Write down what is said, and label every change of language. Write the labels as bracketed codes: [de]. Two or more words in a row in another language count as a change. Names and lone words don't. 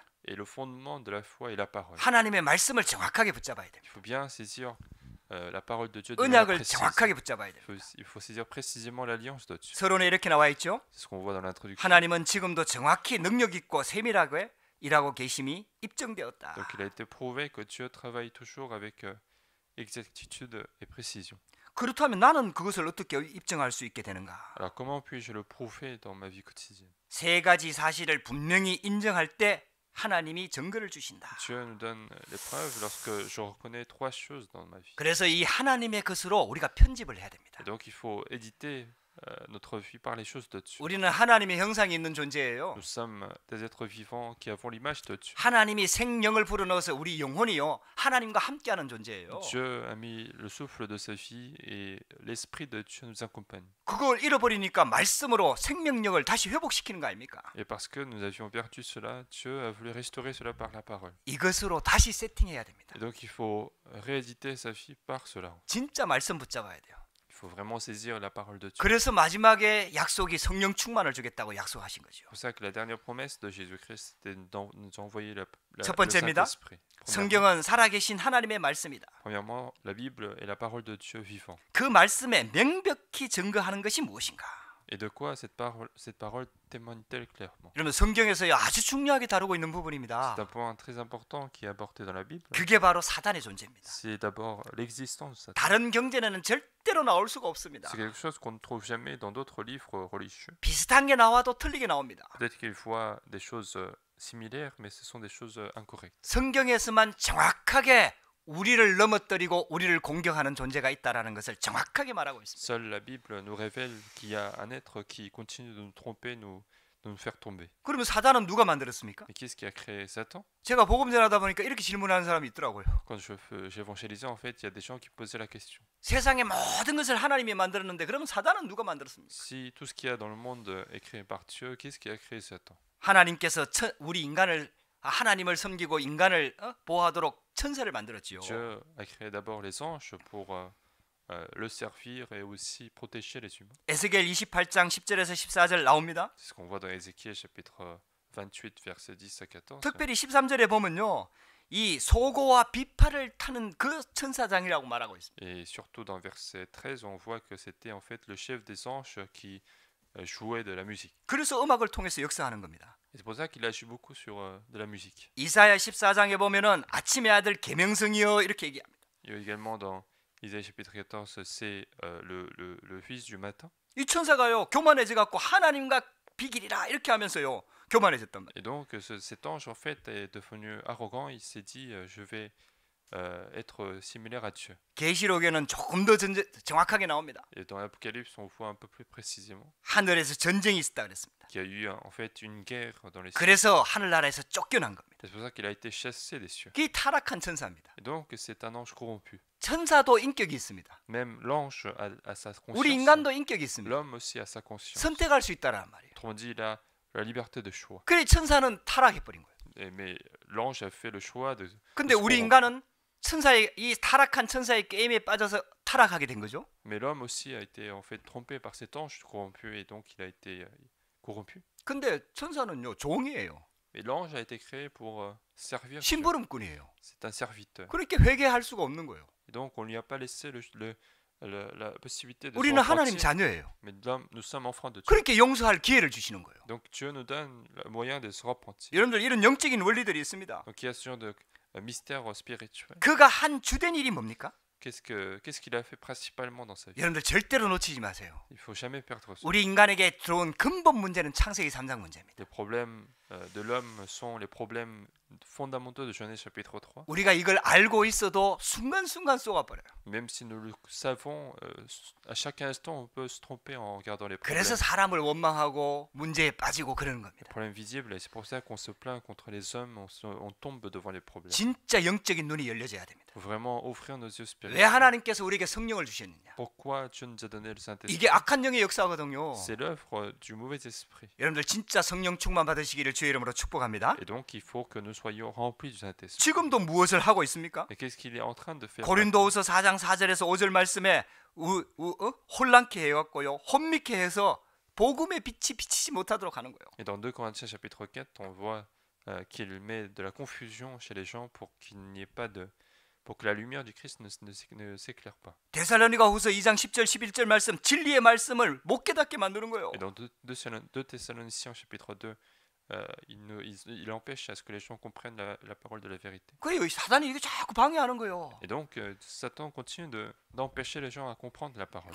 [fr] Et le fondement de la foi est la parole. [ko] 하나님의 말씀을 정확하게 붙잡아야 [fr] Il [ko] 됩니다. [fr] faut bien saisir la parole de Dieu de manière [ko] 언약을 [fr] précise. [ko] 정확하게 붙잡아야 됩니다. [fr] Il faut saisir précisément l'alliance de Dieu. [ko] 서론에 이렇게 나와 있죠. [fr] C'est ce qu'on voit dans l'introduction. [ko] 하나님은 지금도 정확히 능력 있고 세밀하게 일하고 계심이 입증되었다. [fr] Donc il a été prouvé que Dieu travaille toujours avec exactitude et précision. [ko] 그렇다면 나는 그것을 어떻게 입증할 수 있게 되는가? [fr] Alors comment puis-je le prouver dans ma vie quotidienne? [ko] 세 가지 사실을 분명히 인정할 때 하나님이 증거를 주신다. [fr] Dieu nous donne les preuves lorsque je reconnais trois choses dans ma vie. [ko] 그래서 이 하나님의 것으로 우리가 편집을 해야 됩니다. [fr] Et donc il faut éditer notre vie par les choses de Dieu. [ko] 우리는 하나님의 형상이 있는 존재예요. [fr] Nous sommes des êtres vivants qui avons l'image de Dieu. [ko] 하나님이 생명을 불어넣어서 우리 영혼이요 하나님과 함께하는 존재예요. [fr] Dieu a mis le souffle de sa vie et l'esprit de Dieu nous accompagne. [ko] 그걸 잃어버리니까 말씀으로 생명력을 다시 회복시키는 거 아닙니까? [fr] Et parce que nous avions perdu cela, Dieu a voulu restaurer cela par la parole. [ko] 이것으로 다시 세팅해야 됩니다. [fr] Et donc il faut rééditer sa vie par cela. [ko] 진짜 말씀 붙잡아야 돼요. [fr] Il faut vraiment saisir la parole de Dieu. [ko] 그래서 마지막에 약속이 성령 충만을 주겠다고 약속하신 거죠. [fr] C'est pour ça que la dernière promesse de Jésus-Christ c'était de nous envoyer [ko] 첫 [fr] le [ko] 번째입니다. [fr] Saint-Esprit. [ko] 성경은 살아계신 하나님의 말씀이다. [fr] Premièrement, la Bible est la parole de Dieu vivant. [ko] 그 말씀에 명백히 증거하는 것이 무엇인가? [fr] Et de quoi cette parole témoigne-t-elle clairement? [ko] 여러분 성경에서 아주 중요하게 다루고 있는 부분입니다. [fr] C'est un point très important qui est abordé dans la Bible. [ko] 그게 바로 사단의 존재입니다. [fr] C'est d'abord l'existence de Satan. [ko] 다른 경전에는 절대로 나올 수가 없습니다. [fr] C'est quelque chose qu'on ne trouve jamais dans d'autres livres religieux. [ko] 비슷한 게 나와도 틀리게 나옵니다. [fr] Peut-être qu'ils voient des choses similaires, mais ce sont des choses incorrectes. [ko] 성경에서만 정확하게 우리를 넘어뜨리고 우리를 공격하는 존재가 있다라는 것을 정확하게 말하고 있습니다. [fr] Seule la Bible nous révèle qu'il y a un être qui continue de nous tromper, de nous faire tomber. [ko] 그러면 사단은 누가 만들었습니까? [fr] Et qui est-ce qui a créé Satan? [ko] 제가 복음 전하다 보니까 이렇게 질문하는 사람이 있더라고요. [fr] Quand j'évangélisais, en fait, il y a des gens qui posaient la question. [ko] 세상의 모든 것을 하나님이 만들었는데 그러면 사단은 누가 만들었습니까? [fr] Si tout ce qu'il y a dans le monde est créé par Dieu, qui est-ce qui a créé Satan? [ko] 하나님께서 우리 인간을 하나님을 섬기고 인간을 보호하도록 천사를 만들었지요. [fr] Dieu a créé d'abord les anges pour le servir et aussi protéger les humains. [ko] 에스겔 28장 10절에서 14절 나옵니다. [fr] C'est ce qu'on voit dans Ézéchiel chapitre 28 verset 10 à 14. [ko] 특별히 13절에 보면요. 이 소고와 비파를 타는 그 천사장이라고 말하고 있습니다. [fr] Et surtout dans verset 13, on voit que c'était en fait le chef des anges qui jouait de la musique. [ko] 그래서 음악을 통해서 역사하는 겁니다. [fr] Et c'est pour ça qu'il agit beaucoup sur de la musique. [ko] 이사야 14장에 보면은 아침의 아들 계명성이여 이렇게 얘기합니다. [fr] Il y a également dans Isaïe chapitre 14, c'est le fils du matin. [ko] 이 천사가요 교만해져 갖고 하나님과 비길이라 이렇게 하면서요 교만해졌단 말이에요. [fr] Et donc cet ange en fait est devenu arrogant. Il s'est dit je vais être similaire à Dieu. [ko] 계시록에는 조금 더 정확하게 나옵니다. [fr] Et dans l'Apocalypse, on voit un peu plus précisément [ko] 하늘에서 전쟁이 있었다 그랬습니다. [fr] qu'il y a eu en fait une guerre dans les cieux. [ko] 그래서 하늘나라에서 쫓겨난 겁니다. [fr] C'est pour ça qu'il a été chassé des cieux. [ko] 이 타락한 천사입니다. [fr] Et donc c'est un ange corrompu. [ko] 천사도 인격이 있습니다. [fr] Même l'ange a sa [ko] 우리 [fr] conscience. [ko] 인간도 인격이 있습니다. [fr] L'homme aussi a sa conscience. [ko] 선택할 수 있다라는 말이에요. [fr] Autrement dit, il a la liberté de choix. [ko] 그래 천사는 타락해 버린 거예요. [fr] Mais l'ange a fait le choix de. [ko] 근데 우리 인간은 천사의 이 타락한 천사의 게임에 빠져서 타락하게 된 거죠. [fr] Mais l'homme aussi a été en fait trompé par cet ange corrompu et donc il a été corrompu. [ko] 근데 천사는요 종이에요. [fr] Mais l'ange a été créé pour servir Dieu. [ko] 심부름꾼이에요. [fr] C'est un serviteur. [ko] 그렇게 회개할 수가 없는 거예요. [fr] Et donc on lui a pas laissé la possibilité de se [ko] 우리는 하나님 [fr] repentir. [ko] 자녀예요. [fr] Mais nous sommes enfants de Dieu. [ko] 그렇게 용서할 기회를 주시는 거예요. [fr] Donc Dieu nous donne le moyen de se repentir. [ko] 여러분들 이런 영적인 원리들이 있습니다. [fr] Donc il y a ce genre de mystère spirituel. [ko] 그가 한 주된 일이 뭡니까? [fr] Qu'est-ce qu'il a fait principalement dans sa vie? [ko] 여러분들 절대로 놓치지 마세요. [fr] Il faut jamais perdre ça. [ko] 우리 인간에게 들어온 근본 문제는 창세기 3장 문제입니다. [fr] Les problèmes de l'homme sont les problèmes fondamentaux de Genèse chapitre 3. [ko] 우리가 이걸 알고 있어도 순간순간 쏘아버려요. [fr] Même si nous le savons, à chaque instant, on peut se tromper en regardant les problèmes. [ko] 그래서 사람을 원망하고 문제에 빠지고 그러는 겁니다. [fr] Problèmes visibles, et c'est pour ça qu'on se plaint contre les hommes, on tombe devant les problèmes. [ko] 진짜 영적인 눈이 열려져야 됩니다. [fr] Il faut vraiment ouvrir nos yeux [ko] 왜 [fr] spirituels. [ko] 하나님께서 우리에게 성령을 주셨느냐? [fr] Pourquoi Dieu nous a donné le Saint-Esprit? [ko] 이게 악한 영의 역사거든요. [fr] C'est l'œuvre du mauvais esprit. [ko] 여러분들 진짜 성령 충만 받으시기를 주의 이름으로 축복합니다. [fr] Et donc, il faut que nous soyons remplis du Saint-Esprit. [ko] 지금도 무엇을 하고 있습니까? [fr] Et qu'est-ce qu'il est en train de faire? [ko] 고린도후서 4장 4절에서 5절 말씀에 혼란케 해왔고요. 혼미케 해서 복음의 빛이 비치지 못하도록 하는 거예요. [fr] Et dans 2 Corinthiens chapitre 4, on voit qu'il met de la confusion chez les gens pour qu'il n'y ait pas de pour que la lumière du Christ ne s'éclaire pas. [ko] 데살로니가후서 2장 10절 11절 말씀 진리의 말씀을 못 깨닫게 만드는 거예요. [fr] Et dans 2 Thessaloniciens chapitre 2, il empêche à ce que les gens comprennent la parole de la vérité. [ko] 그래요. 사단이 이게 자꾸 방해하는 거예요. [fr] Et donc Satan continue d'empêcher les gens à comprendre la parole.